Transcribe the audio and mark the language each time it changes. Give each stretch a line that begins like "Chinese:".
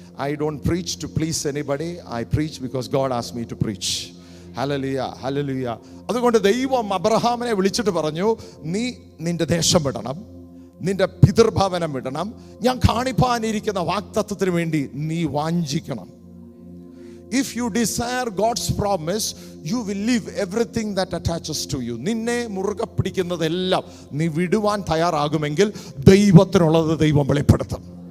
English: I don't preach to please anybody, I preach because God asked me to preach.
Malayalam: Hallelujah, hallelujah. അതുകൊണ്ട് ദൈവം അബ്രഹാമിനെ വിളിച്ചിട്ട് പറഞ്ഞു, നീ നിന്റെ ദേശം വിടണം, നിന്റെ പിതൃഭവനം വിടണം, ഞാൻ കാണിപ്പാനിരിക്കുന്ന വാഗ്ദത്തത്തിന് വേണ്ടി നീ വാഞ്ചിക്കണം.
English: If you desire God's promise, you will leave everything that attaches to you.
Malayalam: നിന്നെ മുറുകെ പിടിക്കുന്നതെല്ലാം നീ വിടുവാൻ തയ്യാറാകുമെങ്കിൽ ദൈവത്തിനുള്ളത് ദൈവം വെളിപ്പെടുത്തും.